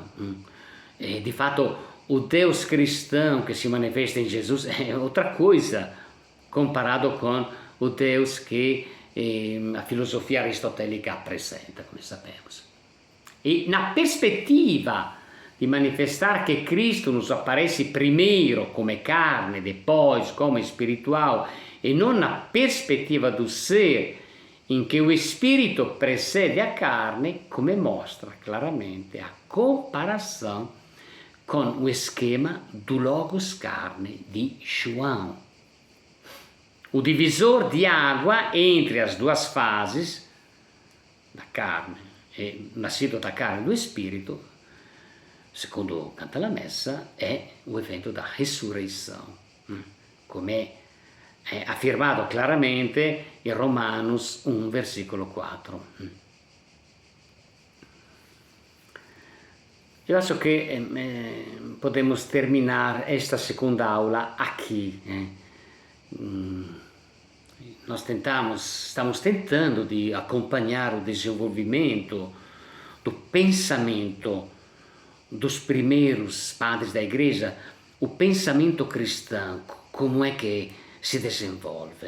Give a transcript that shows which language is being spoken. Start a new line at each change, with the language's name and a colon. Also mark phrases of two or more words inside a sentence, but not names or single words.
Portuguese: De fato, o Deus cristão que se manifesta em Jesus é outra coisa, comparado com o Deus que a filosofia aristotélica apresenta, como sabemos. E na perspectiva di manifestar che Cristo nos aparece primeiro come carne, depois como espiritual, e non na perspectiva do ser
Italian: in che
Portuguese: o Espírito precede a carne, come mostra claramente a comparação com o esquema do Logos carne di João. O divisor di água entre as duas fases da carne, nascido da carne e do Espírito,
Italian: secondo canta la messa, è
Portuguese: o evento da ressurreição,
Italian: come è affermato chiaramente in Romanos 1, versículo 4.
Portuguese: Eu acho que podemos terminar esta segunda aula aqui. Nós estamos tentando de acompanhar o desenvolvimento do pensamento dos primeiros padres da igreja, o pensamento cristão, como é que se desenvolve.